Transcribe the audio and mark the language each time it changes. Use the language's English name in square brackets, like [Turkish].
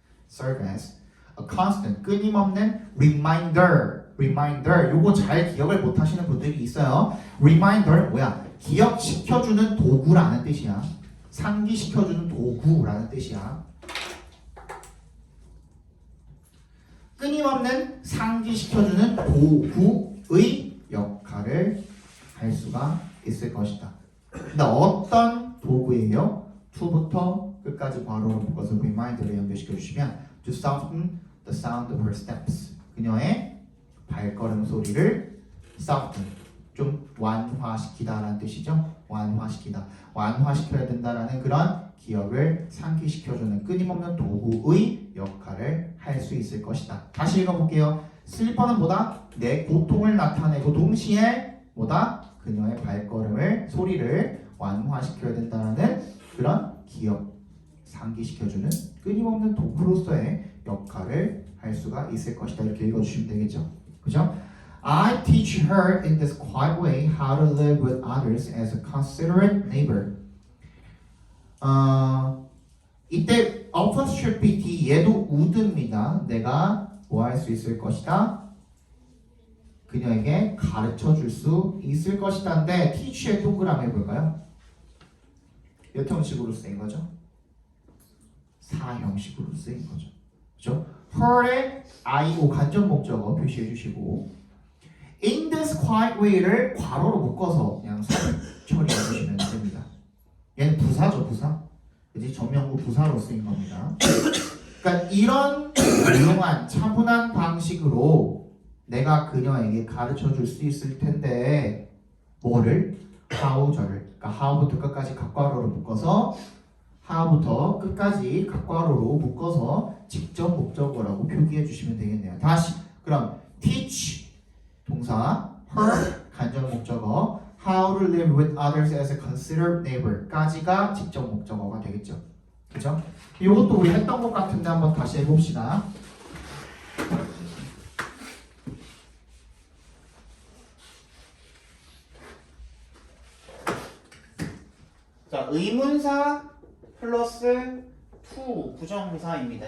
[Korean] serve as a constant 끊임없는 reminder 요거 잘 기억을 못 하시는 분들이 있어요. reminder 뭐야? 기억시켜주는 도구라는 뜻이야. 상기시켜주는 도구라는 뜻이야. 끊임없는 상기시켜주는 도구의 역할을 할 수가 있을 것이다. 근데 어떤 도구예요? to부터 끝까지 괄호로 묶어서 remind를 연결시켜 주시면 [English] to soften the sound of her steps. [Korean] 그녀의 발걸음 소리를 soften, 좀 완화시키다라는 뜻이죠. 완화시키다, 완화시켜야 된다라는 그런 기억을 상기시켜주는 끊임없는 도구의 역할을 할 수 있을 것이다. 다시 읽어볼게요. 슬리퍼는 뭐다? 내 고통을 나타내고 동시에 뭐다? 그녀의 발걸음을, 소리를 완화시켜야 된다는 그런 기억, 상기시켜주는 끊임없는 도구로서의 역할을 할 수가 있을 것이다. 이렇게 읽어주시면 되겠죠. 그죠? [English] I teach her in this quiet way how to live with others as a considerate neighbor. [Korean] 이때 apostrophe t 얘도 would입니다. 내가 뭐 할 수 있을 것이다? 그녀에게 가르쳐 줄 수 있을 것이다인데 teach의 동그라미 해볼까요? 몇 형식으로 쓰인 거죠? 4형식으로 쓰인 거죠. 그죠? her의 IO 간접 목적어 표시해 주시고 in this quiet way를 괄호로 묶어서 그냥 처리해 주시면 됩니다. 얘는 부사죠, 부사. 그지? 전명구 부사로 쓰인 겁니다. 그러니까 이런 유용한 차분한 방식으로 내가 그녀에게 가르쳐 줄 수 있을 텐데 뭐를? how절을, 그러니까 how부터 끝까지 각괄호로 묶어서 how부터 끝까지 각괄호로 묶어서 직접 목적어라고 표기해 주시면 되겠네요. 다시 그럼 teach 동사, her 간접 목적어, [English] how to live with others as a considerate neighbor [Korean] 까지가 직접 목적어가 되겠죠. 그죠? 이것도 우리 했던 것 같은데 한번 다시 해봅시다. 자, 의문사 플러스 to 부정사입니다.